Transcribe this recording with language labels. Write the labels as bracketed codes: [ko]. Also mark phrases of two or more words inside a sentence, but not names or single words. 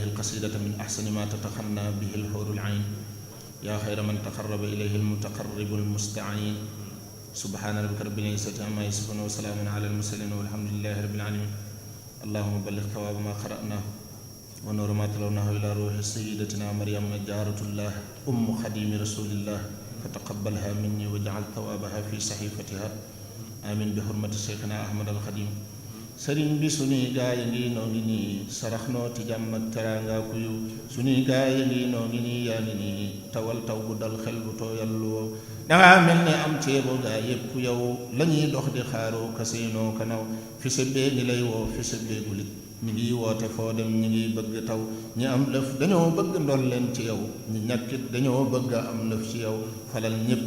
[ar] القصيدة من أحسن ما تتخنى به الحور العين يا خير من تقرب إليه المتقرب المستعين سبحان ربك رب العزة عما يصفون وسلام على المرسلين والحمد لله رب العالمين اللهم بلغ ثواب ما قرأناه ونور ما تلوناه إلى روح سيدتنا مريم جارة الله أم خديم رسول الله فتقبلها مني واجعل ثوابها في صحيفتها آمين بحرمة شيخنا أحمد الخديم [wo] sëriñ bi sunuy gaay ngi noo ngi nii sarax noo ti jàmm ak teraanga ku yiw sunuy gaay ngi noo ngi nii yaa ngi nii tawal taw bu dal xel bu tooyal lu wow dangaa mel ne am ceebo gaa yépp yow lañuy dox di xaaroo kasinoo kanaw fi sa bee ngi lay woo fi sa beegulit mi ngi woote foo dem ñi ngi bëgg taw ñi am lëf dañoo bëgg ndol leen ci yow ñi ñàkkit dañoo bëgg am lëf ci yow falal ñépp